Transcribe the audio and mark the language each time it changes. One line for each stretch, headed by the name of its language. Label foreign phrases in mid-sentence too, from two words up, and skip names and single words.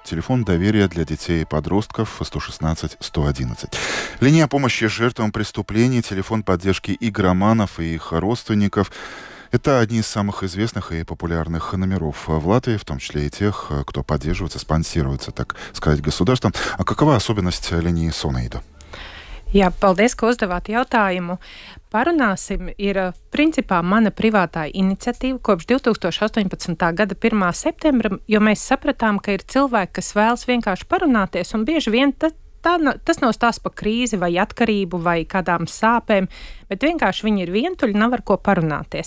Russian: Телефон доверия для детей и подростков 116-111. Линия помощи жертвам преступлений, телефон поддержки игроманов и их родственников. Это одни из самых известных и популярных номеров в Латвии, в том числе и тех, кто поддерживается, спонсируется, так сказать, государством. А какова особенность линии Сонейду?
Latvian: Jā, paldies, ka uzdevāt jautājumu. Parunāsim ir principā mana privātā iniciatīva kopš 2018. gada 1. septembra, jo mēs sapratām, ka ir cilvēki, kas vēlas vienkārši parunāties, un bieži vien tas nav stāsts par krīzi vai atkarību vai kādām sāpēm, bet vienkārši viņi ir vientuļi, nav ar ko parunāties.